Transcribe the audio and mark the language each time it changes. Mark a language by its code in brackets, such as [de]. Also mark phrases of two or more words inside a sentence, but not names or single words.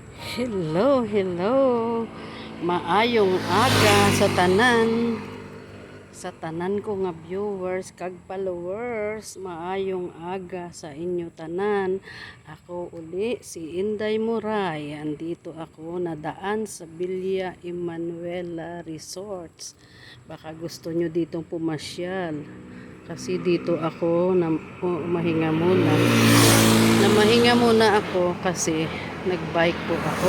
[en] Hello, hello. [hil] Maayong aga sa tanan ko nga viewers kag followers. Maayong aga sa inyo tanan. Ako uli si Inday Muray. [tl] Andito ako nadaan sa Villa Emanuela Resorts. Baka gusto nyo ditong pumasyal. Kasi dito ako mahinga muna. Namahinga muna ako kasi nagbike po ako.